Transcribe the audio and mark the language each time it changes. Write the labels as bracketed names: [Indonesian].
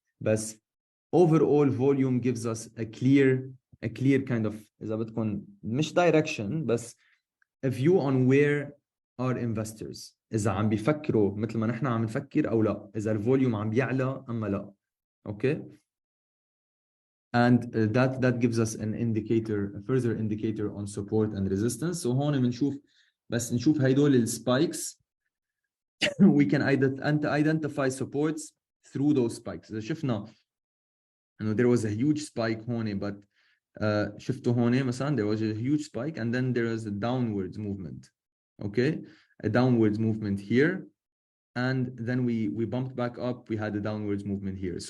[English] بس overall volume gives us a clear kind of [Arabic] إذا بدكم مش [English] direction بس a view on where are investors. [Arabic] إذا عم بيفكروا مثل ما نحن عم نفكر أو لا. إذا الفوليوم عم بيعلى أما لا. [English] Okay. And that gives us an indicator, a further indicator on support and resistance. [Arabic] So هون بنشوف بس نشوف هيدول السبايكس. [English] We can identify supports through those spikes. [Arabic] إذا شفنا [English] there was a huge spike هون, but [Arabic] شفتوا هون مثلا [English] there was a huge spike and then there was a downwards movement. Okay, a downwards movement here, and then we bumped back up. We had a downwards movement here.